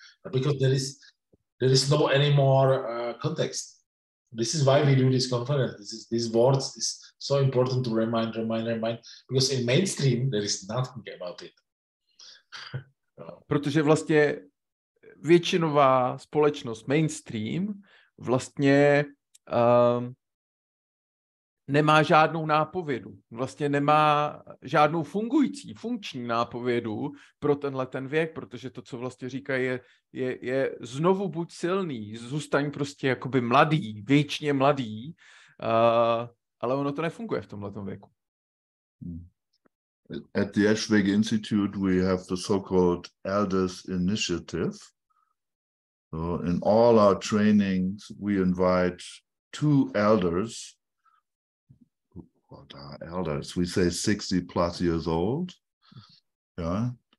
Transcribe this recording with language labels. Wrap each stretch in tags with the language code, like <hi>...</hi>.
<en>Because there is no any more context. This is why we do this conference. These words is so important to remind, because in mainstream there is nothing about it.</en> <cs>Protože vlastně většinová společnost mainstream vlastně nemá žádnou nápovědu. Vlastně nemá žádnou funkční nápovědu pro ten věk, protože to, co vlastně říkají, je znovu buď silný, zůstaň prostě jakoby mladý, věčně mladý, ale ono to nefunguje v tomhletom věku.</cs> <en>At the Eschwege Institute, we have the so-called Elders Initiative. So in all our trainings, we invite 2 elders. What are elders? We say 60 plus years old. Yeah.</en>